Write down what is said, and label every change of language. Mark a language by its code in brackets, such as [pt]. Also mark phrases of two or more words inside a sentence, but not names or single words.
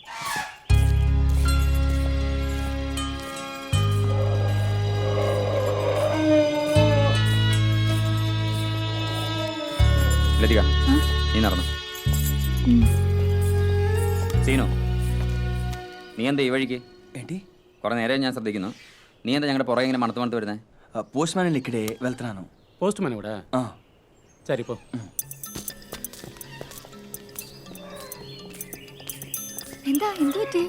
[ml] ലതിക നീ നടന്നു. സീനു നീ എന്താ ഈ വഴിക്ക്? [te] ఏంటి? [ml] കുറെ നേരം ഞാൻ ശ്രദ്ധിക്കുന്നു. നീ എന്താ ഞങ്ങളുടെ പുറകെ ഇങ്ങനെ മണത്ത് വരുന്നത്? [te] పోస్ట్ మ్యాన్ ఇక్కడే వెళ్తున్నాను. పోస్ట్ మ్యాన్ కూడా సరిపో. [ml] എന്താ എന്ത് പറ്റി?